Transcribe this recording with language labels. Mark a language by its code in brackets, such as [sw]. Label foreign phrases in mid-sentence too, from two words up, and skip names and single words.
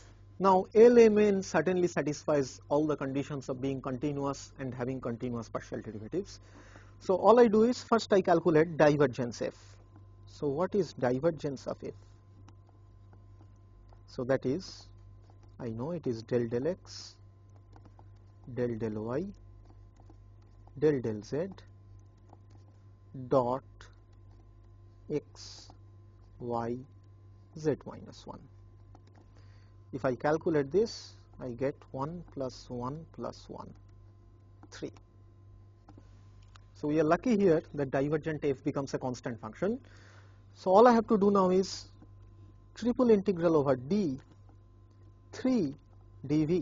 [en] Now Lmn certainly satisfies all the conditions of being continuous and having continuous partial derivatives. So all I do is first I calculate divergence f. So what is divergence of f? So that is, I know it is del del x, del del y, del del z dot x, y, z minus 1. If I calculate this, I get 1 plus 1 plus 1, 3. So we are lucky here that divergent f becomes a constant function. So all I have to do now is triple integral over d 3 dv.